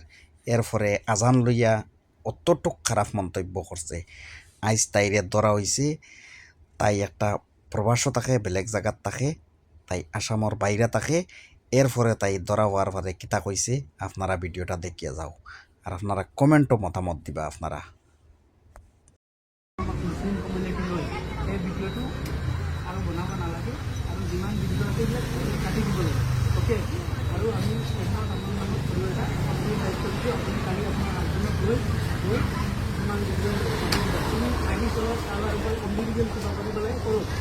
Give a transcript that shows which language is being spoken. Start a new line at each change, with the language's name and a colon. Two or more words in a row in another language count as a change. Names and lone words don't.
Sylheti: এরপরে আজান লইয়া অতটুক খারাপ মন্তব্য করছে। আইজ তাইরে ধরা হয়েছে। তাই একটা প্রবাসও থাকে, বেলেগ জায়গাত থাকে, তাই আসামর বাইরে থাকে। এরপরে তাই ধরা হওয়ার পরে কিতা কইছে আপনারা ভিডিওটা দেখিয়ে যাও, আর আপনারা কমেন্টও মতামত দিবা আপনারা।
English: Muslim community
Assamese: লৈ এই ভিডিঅ'টো আৰু বনাব নালাগে আৰু যিমান ভিডিঅ' আছে এইবিলাক কাটি দিব লাগে। অ'কে, আৰু আমি সেইদিনা আপোনাৰ নামত ভিডিঅ' এটা আপুনি লাইভ কৰিছোঁ। আপুনি কালি আপোনাৰ হাজবেণ্ডক গৈ কিমান ভিডিঅ' আপুনি আইনি চলত কাৰোবাৰ ওপৰত ইণ্ডিভিজুৱেল কিবা কৰিব লাগে কৰক।